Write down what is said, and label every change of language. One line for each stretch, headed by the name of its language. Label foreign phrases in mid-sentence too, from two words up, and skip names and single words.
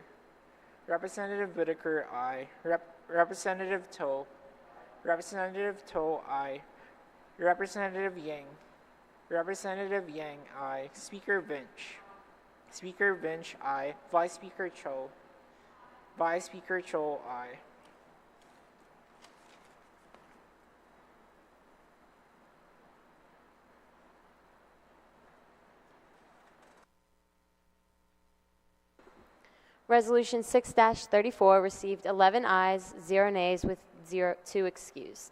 English: Representative Whitaker, aye. Representative To. Representative To, aye. Representative Yang. Representative Yang, aye. Speaker Vinch. Speaker Vinch, aye. Vice Speaker Cho. Vice Speaker Cho, aye. Resolution 6-34 received 11 ayes, 0 nays, with 2 excused.